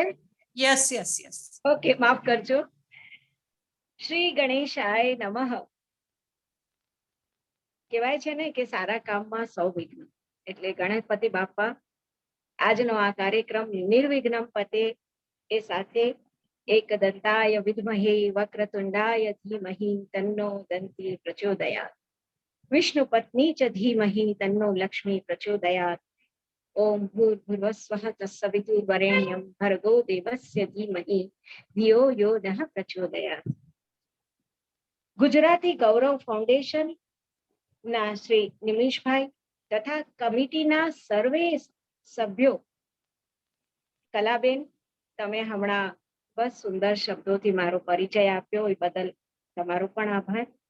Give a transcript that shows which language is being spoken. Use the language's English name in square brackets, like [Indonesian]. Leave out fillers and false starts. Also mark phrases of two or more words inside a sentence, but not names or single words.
[English] yes yes yes. [Gujarati] ઓકે, માફ કરજો. [Sanskrit] श्री गणेशाय नमः. [Gujarati] કહેવાય છે ને કે સારા કામમાં સૌ વિઘ્ન, એટલે ગણપતિ બાપા આજનો આ કાર્યક્રમ નિર્વિઘ્નમ પતે એ સાથે [Sanskrit] एकदन्ताय विद्महे वक्रतुण्डाय धीमहि तन्नो दन्ती प्रचोदयात्. विष्णु पत्नी च धीमहि तन्नो लक्ष्मी प्रचोदयात्. ओम भूर्भुवस्वः तत्सवितुर्वरेण्यं भर्गो देवस्य धीमहि धियो यो नः प्रचोदयात्. [Gujarati] ગુજરાતી ગૌરવ ફાઉન્ડેશન ના શ્રી નિમિષભાઈ તથા કમિટીના સર્વે સભ્યો, કલાબેન તમે હમણાં બસ સુંદર શબ્દોથી મારો પરિચય આપ્યો એ બદલ તમારો પણ આભાર.